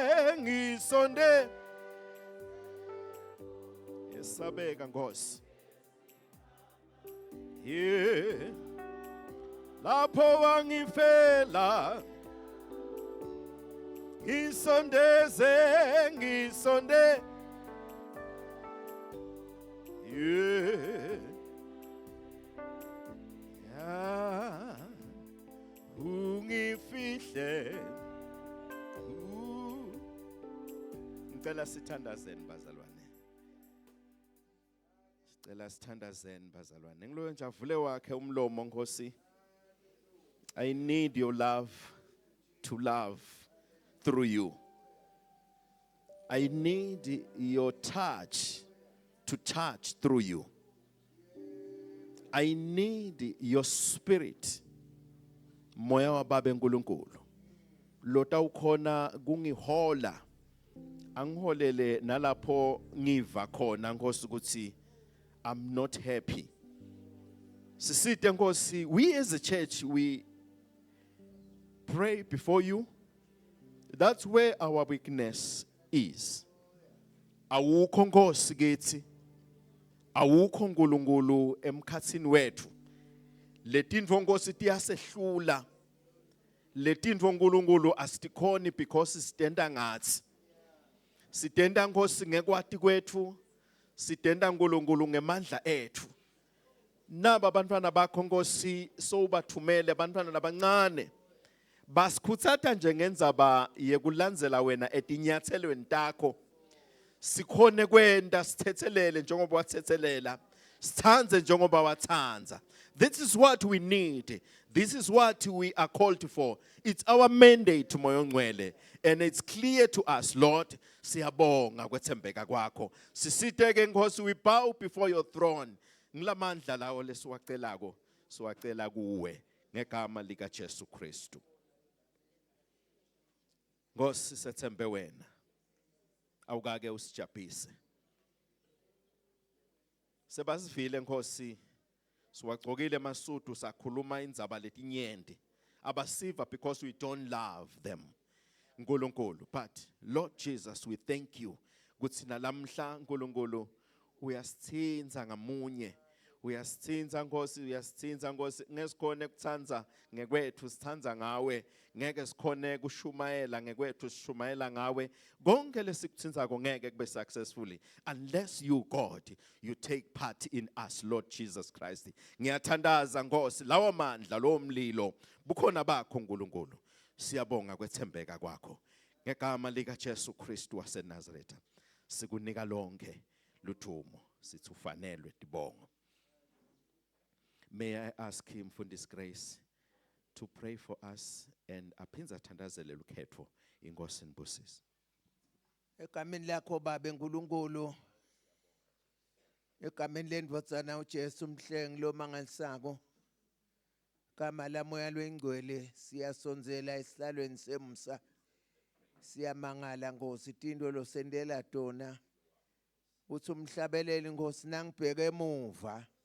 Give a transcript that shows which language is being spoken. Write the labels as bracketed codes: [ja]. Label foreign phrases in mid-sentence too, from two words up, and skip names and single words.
[ss] esabeka Nkosi lapho wangifela, ngisondeze ungifihle. Ngicela sithandazeni bazalwane, ngiloyo nje avule wakhe umlomo. Nkosi, [en] I need your love to love through you. I need your touch to touch through you. I need your spirit, [ss] moya wa baba enkulunkulu, lota ukhona kungihola, angiholele nalapho ngiva khona Nkosi ukuthi [en] I'm not happy. [ss] Sisite Nkosi, [en] we as a church, we pray before you. That's where our weakness is. [ss] Awukho Nkosi kithi, awukho nkulunkulu emkhathini wethu. Letindvo Nkosi tiyasehlula, letindvo nkulunkulu asitikhoni because sitenda ngathi. Sitenda Nkosi ngekwati kwethu, sitenda nkulunkulu ngemandla ethu. Naba abantwana bakho Nkosi sowubathumele abantwana labancane, basikhutsata nje ngendzaba yekulandzela wena etinyathelweni takho, sikhone kwenda sithethelele njengoba wathethelela, sithanze njengoba wathanza. [en] This is what we need. This is what we are called for. It's our mandate, [ss] moyo ngcwele, [en] and it's clear to us, Lord. [ss] Siyabonga kwethembeka kwakho. Sisiteke Nkosi, [en] we bow before your throne. [ss] Ngilamandla lawo lesiwacelako, siwacela kuwe ngegama lika Jesu Kristu. Nkosi, sethembe wena, awukake usijabhise. Sebasivile Nkosi, siwagcokile masudu sakhuluma indzaba letinyenti, abasiva [en] because we don't love them, [ss] nkulunkulu. [en] But Lord Jesus, we thank you [ss] ukuthi nalamhla nkulunkulu uyasithinza ngamunye, uyasithinza Nkosi, uyasithinza Nkosi. Ngesikhone kuthanza ngekwethu sithanza ngawe, ngeke sikhone kushumayela ngekwethu sishumayela ngawe. Konke lesikuthinzako ngeke kube [en] successfully unless you, God, you take part in us, Lord Jesus Christ. [ss] Ngiyathandaza Nkosi, lawo mandla lo mlilo bukhona bakho nkulunkulu. Siyabonga kwethembeka kwakho ngegama lika Jesu Kristu waseNazaretha. Sikunika lonke luthumo, sithi ufanelwe tibongo. [en] May I ask him for this grace to pray for us and [ss] aphinza thandazele lukhetho inkosi nibusise. Egameni lakho Baba uNkulunkulu, egameni lendvodzana uJesu Mhlengi lo mangalisako, gama lamoya lwengcwele siyasonzela esihlalweni semsa, siyamangala Nkosi tinto losendela tona, uthi umhlabeleli Nkosi nangibheke emuva,